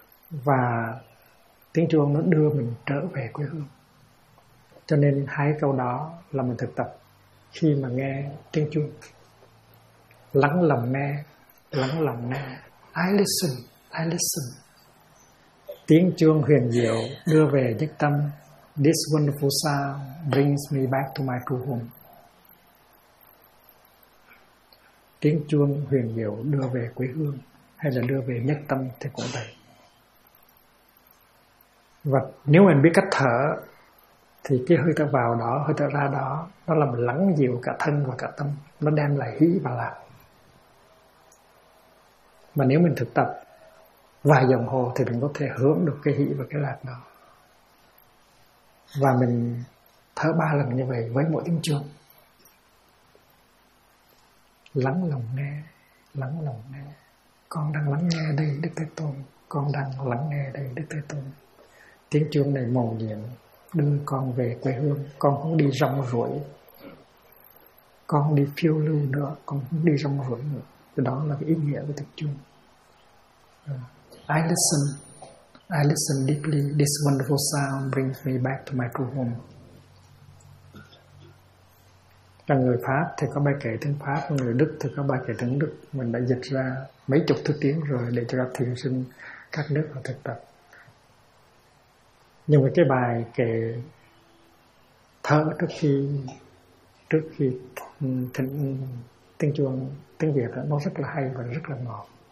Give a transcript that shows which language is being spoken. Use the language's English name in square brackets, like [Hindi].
[Vietnamese] Và tiếng chuông nó đưa mình trở về quê hương. Cho nên hai câu đó là mình thực tập khi mà nghe tiếng chuông. Lắng lòng nghe, lắng lòng nghe. [English] I listen. [Vietnamese] Tiếng chuông huyền diệu đưa về nhất tâm. [English] This wonderful sound brings me back to my true home. [Vietnamese] Tiếng chuông huyền diệu đưa về quê hương hay là đưa về nhất tâm thì cũng vậy. Và nếu mình biết cách thở thì cái hơi thở vào đó, hơi thở ra đó, nó làm lắng dịu cả thân và cả tâm, nó đem lại hỷ và lạc. Mà nếu mình thực tập vài dòng hồ thì mình có thể hưởng được cái hỷ và cái lạc đó. Và mình thở ba lần như vậy với mỗi tiếng chuông. Lắng lòng nghe, lắng lòng nghe. Con đang lắng nghe đây Đức Thế Tôn, con đang lắng nghe đây Đức Thế Tôn. Tiếng chuông này mầu nhiệm đưa con về quê hương, con không đi rong ruổi, con đi phiêu lưu nữa, con không đi rong ruổi nữa. Thì đó là cái ý nghĩa của tiếng chuông. [English] I listen deeply, this wonderful sound brings me back to my true home. [Vietnamese] Là người Pháp thì có bài kể tiếng Pháp, người Đức thì có bài kể tiếng Đức. Mình đã dịch ra mấy chục thứ tiếng rồi để cho các thiền sinh các nước họ thực tập. Nhưng mà cái bài kể thở trước khi thỉnh tiếng chuông tiếng Việt đó, nó rất là hay và rất là ngọt.